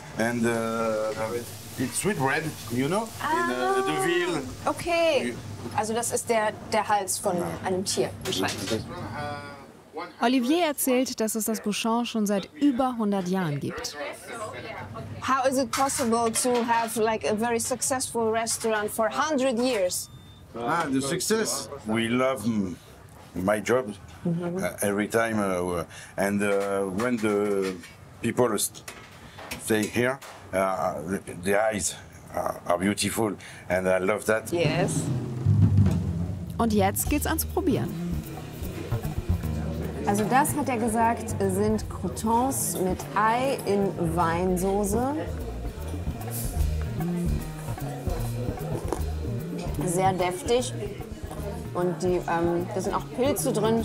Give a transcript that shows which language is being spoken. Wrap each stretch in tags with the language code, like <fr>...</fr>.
<en>And it's sweet bread, you know, in the veal. Okay.</en> <de>Also das ist der Hals von einem Tier. Olivier erzählt, dass es das Bouchon schon seit über 100 Jahren gibt.</de> <en>How is it possible to have like a very successful restaurant for 100 years? The success. We love my job every time, and when the people stay here, the eyes are beautiful, and I love that. Yes.</en> <de>Und jetzt geht's ans Probieren. Also das, hat er gesagt, sind Croutons mit Ei in Weinsoße. Sehr deftig. Und da sind auch Pilze drin.</de>